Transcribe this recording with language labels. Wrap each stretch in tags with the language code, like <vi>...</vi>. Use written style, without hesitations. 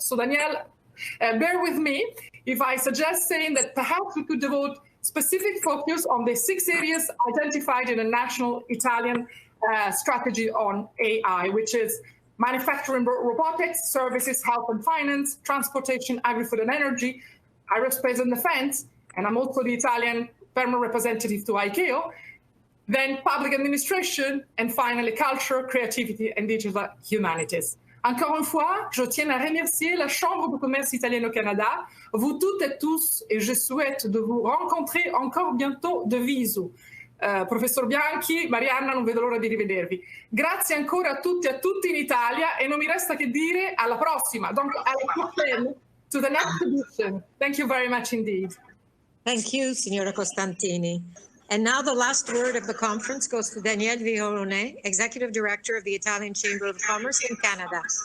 <en>So Danielle, bear with me if I suggest saying that perhaps we could devote specific focus on the 6 areas identified in a national Italian strategy on AI, which is manufacturing, robotics, services, health and finance, transportation, agri-food and energy, aerospace and defense, and I'm also the Italian permanent representative to ICAO, then public administration, and finally culture, creativity and digital humanities.</en> <fr>Encore une fois, je tiens à remercier la Chambre de commerce italienne au Canada, vous toutes et tous, et je souhaite de vous rencontrer encore bientôt de visu.</fr> <it>Professor Bianchi, Marianna, non vedo l'ora di rivedervi. Grazie ancora a tutti e a tutti in Italia e non mi resta che dire alla prossima.</it> <en>Donc, to the next edition. Thank you very much indeed. Thank you, Signora Costantini. And now the last word of the conference goes to Daniele Violone, Executive Director of the Italian Chamber of Commerce in Canada.</en>